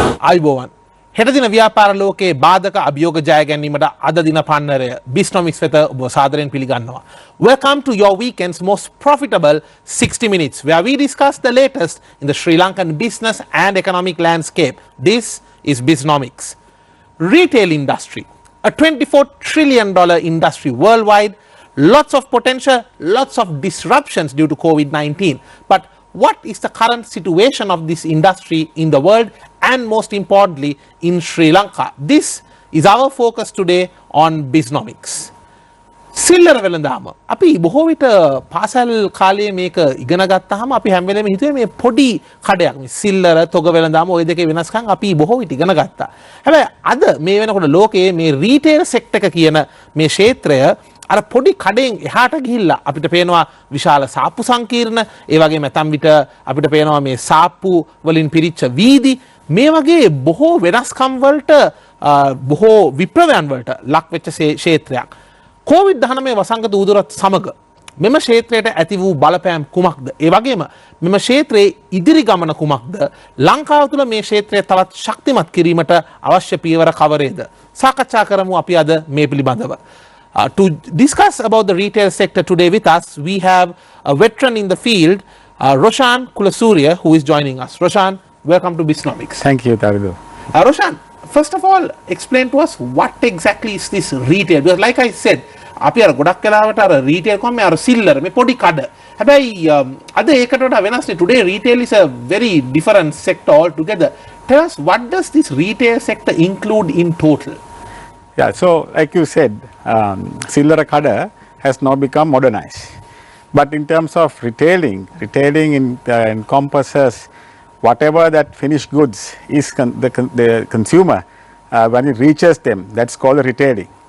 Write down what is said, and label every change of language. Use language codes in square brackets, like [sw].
[si] අයිබෝවන් හෙට දින ව්‍යාපාර ලෝකයේ බාධක අභියෝග ජය ගැනීමට අද දින පන්නරය Biznomics වෙත ඔබ සාදරයෙන් පිළිගන්නවා. [en] Welcome to your weekend's most profitable 60 minutes where we discuss the latest in the Sri Lankan business and economic landscape. This is Biznomics. Retail industry, a $24 trillion industry worldwide, lots of potential, lots of disruptions due to COVID-19. But what is the current situation of this industry in the world and most importantly in Sri Lanka? This is our focus today on Biznomics. [si] සිල්ලර වෙළඳාම අපි බොහෝ විට පාසල් කාලයේ මේක ඉගෙන ගත්තාම අපි හැම වෙලේම හිතුවේ මේ පොඩි කඩයක් මේ සිල්ලර තොග වෙළඳාම ওই දෙකේ වෙනස්කම් අපි බොහෝ විට ඉගෙන ගත්තා. හැබැයි අද මේ වෙනකොට ලෝකයේ මේ රීටේල් සෙක්ටර් එක කියන මේ ක්ෂේත්‍රය අර පොඩි කඩෙන් එහාට ගිහිල්ලා අපිට පේනවා විශාල සාප්පු සංකීර්ණ, ඒ වගේම ඇතම් විට අපිට පේනවා මේ සාප්පු වලින් පිරිච්ච වීදි, මේ වගේ බොහෝ වෙනස්කම් වලට බොහෝ විප්ලවයන් වලට ලක් වෙච්ච ක්ෂේත්‍රයක්. COVID-19 වසංගත උදුරත් සමග මෙම ක්ෂේත්‍රයට ඇති වූ බලපෑම් කුමක්ද? ඒ වගේම මෙම ක්ෂේත්‍රයේ ඉදිරි ගමන කුමක්ද? ලංකාව තුළ මේ ක්ෂේත්‍රය තවත් ශක්තිමත් කිරීමට අවශ්‍ය පියවර කවරේද? සාකච්ඡා කරමු අපි අද මේ පිළිබඳව. [en] To discuss about the retail sector today with us, we have a veteran in the field, Roshan Kulasuriya, who is joining us. Roshan, welcome to Biznomics. Thank you, Taridu. Roshan, first of all, explain to us what exactly is this retail? Because like I said, [si] අපි අර ගොඩක් වෙලාවට අර retail කොහොම අර සිල්ලර මේ පොඩි කඩ. හැබැයි අද ඒකට වඩා වෙනස් නේ. [en] Today retail is a very different sector altogether. Tell us, what does this retail sector include in total? Yeah, so like you said, Sillara Kada has now become modernized. But in terms of retailing encompasses whatever that finished goods is the consumer, when it reaches them, that's called retailing.